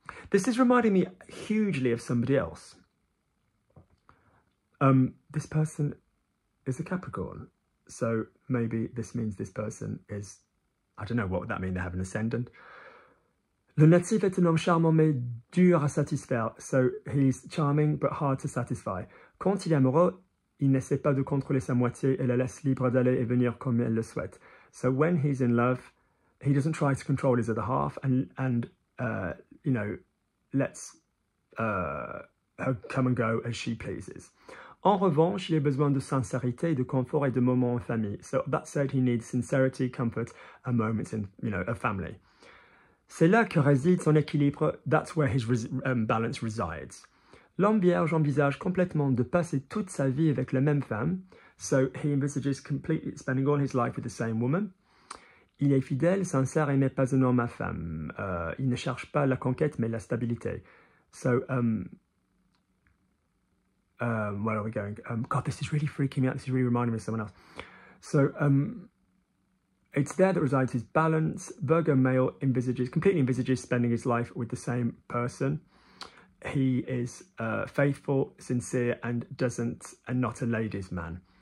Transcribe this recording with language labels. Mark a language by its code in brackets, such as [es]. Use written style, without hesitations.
[en] This is reminding me hugely of somebody else. This person is a Capricorn. So maybe this means this person is, I don't know what would that mean, they have an ascendant. [fr] Le natif est un homme charmant mais dur à satisfaire. [en] So he's charming but hard to satisfy. [fr] Quand il est amoureux, il n'essaie pas de contrôler sa moitié et la laisse libre d'aller et venir comme elle le souhaite. [en] So when he's in love, he doesn't try to control his other half and you know, lets her come and go as she pleases. [fr] En revanche, il a besoin de sincérité, de confort et de moments en famille. [en] So that said, he needs sincerity, comfort, and moments in, you know, a family. [fr] C'est là que réside son équilibre. [en] That's where his balance resides. [fr] L'homme vierge envisage complètement de passer toute sa vie avec la même femme. [en] So he envisages completely spending all his life with the same woman. [fr] Il est fidèle, sincère et n'est pas un homme à femme. Il ne cherche pas la conquête mais la stabilité. [en] So, where are we going? God, this is really freaking me out. This is really reminding me of someone else. So, it's there that resides his balance. Virgo male completely envisages spending his life with the same person. He is faithful, sincere, and not a ladies' man.